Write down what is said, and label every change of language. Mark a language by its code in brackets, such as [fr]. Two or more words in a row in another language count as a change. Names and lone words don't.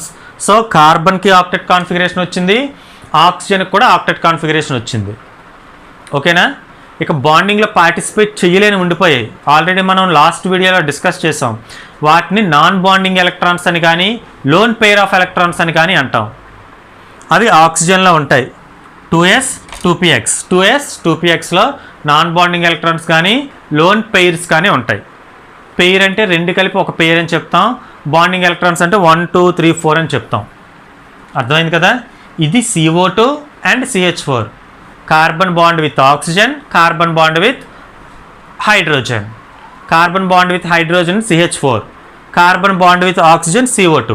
[te] సో కార్బన్కి [en] octet configuration [te] వచ్చింది, ఆక్సిజన్కి కూడా [en] octet configuration [te] వచ్చింది. ఓకేనా? ఇక బాండింగ్లో పార్టిసిపేట్ చేయలేని ఉండిపోయాయి. ఆల్రెడీ మనం లాస్ట్ వీడియోలో డిస్కస్ చేసాం. వాటిని [en] non bonding electrons [te] అని కానీ [en] lone pair of electrons [te] అని కానీ అంటాం. అవి ఆక్సిజన్లో ఉంటాయి. 2s 2px, 2s 2pxలో [en] non bonding electrons [te] కానీ [en] lone pairs [te] కానీ ఉంటాయి. పెయిర్ అంటే 2 కలిపి ఒక పెయిర్ అని చెప్తాం. [en] bonding electrons [te] అంటే 1 2 3 4 అని చెప్తాం. అర్థమైంది కదా? ఇది [en] CO2 and CH4. carbon bond with oxygen, carbon bond with hydrogen, carbon bond with hydrogen CH4, carbon bond with oxygen CO2.